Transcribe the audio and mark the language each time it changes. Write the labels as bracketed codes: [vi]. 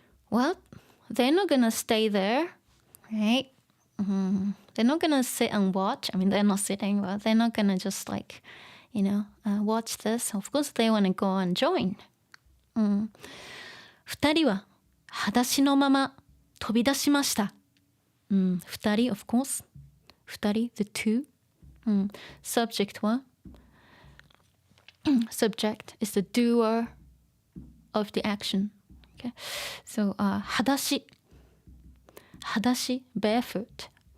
[en] Well, they're not gonna stay there, right? They're not gonna sit and watch. I mean, they're not sitting, but they're not gonna just watch this. Of course, they want to go and join. [ja] 二人は裸足のまま飛び出しました。 [en] 二人, of course. 二人, the two. Subject は Subject is the doer of the action. Okay. So, 裸足.裸足, barefoot.